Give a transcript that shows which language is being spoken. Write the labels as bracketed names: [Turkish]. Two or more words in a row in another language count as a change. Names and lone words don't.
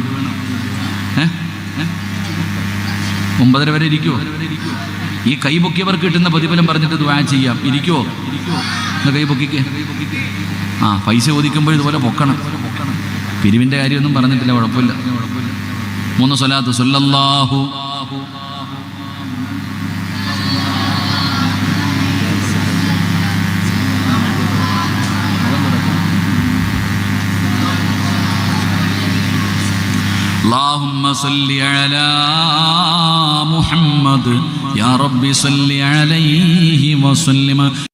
[Malayalam] 9:30 വരെ ഇരിക്കുവോ? ഈ കൈ പൊക്കിയവർക്ക് കിട്ടുന്ന പ്രതിഫലം പറഞ്ഞിട്ട് ദുആ ചെയ്യാം. ഇരിക്കുവോ? കൈ പൊക്കിക്കേ. പൈസ ചോദിക്കുമ്പോൾ ഇതുപോലെ പൊക്കണം. പിരിവിന്റെ കാര്യമൊന്നും പറഞ്ഞിട്ടില്ല, കുഴപ്പമില്ല. [Arabic] 3 സ്വലാത്ത് സല്ലല്ലാഹു اللهم صل على محمد يا رب صل عليه وسلم.